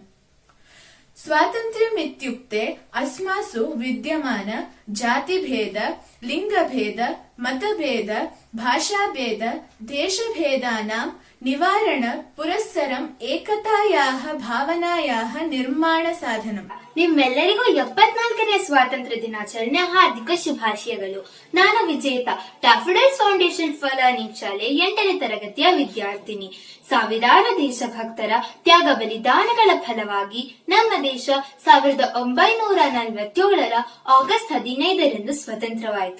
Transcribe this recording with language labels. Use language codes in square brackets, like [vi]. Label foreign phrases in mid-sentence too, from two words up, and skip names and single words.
[sa] स्वातन्त्र्यम् इत्युक्ते अस्मासु विद्यमान जातिभेद, लिङ्गभेद, मतभेद, भाषाभेद, देशभेदानां निवारण पुरस्सरं एकतायाः भावनायाः निर्माण साधनम्। [kn] ನಿಮ್ಮೆಲ್ಲರಿಗೂ 74ನೇ ಸ್ವಾತಂತ್ರ್ಯ ದಿನಾಚರಣೆಯ ಹಾರ್ದಿಕ ಶುಭಾಶಯಗಳು. ನಾನು ವಿಜೇತ, ಡಾಫೋಡಿಲ್ಸ್ ಫೌಂಡೇಶನ್ ಫಾರ್ ಲರ್ನಿಂಗ್ ಶಾಲೆ 8ನೇ ತರಗತಿಯ ವಿದ್ಯಾರ್ಥಿನಿ. ಸಾವಿರಾರು ದೇಶಭಕ್ತರ ತ್ಯಾಗ ಬಲಿದಾನಗಳ ಫಲವಾಗಿ ನಮ್ಮ ದೇಶ 1947ರ ಆಗಸ್ಟ್ 15ರಂದು ಸ್ವತಂತ್ರವಾಯಿತು.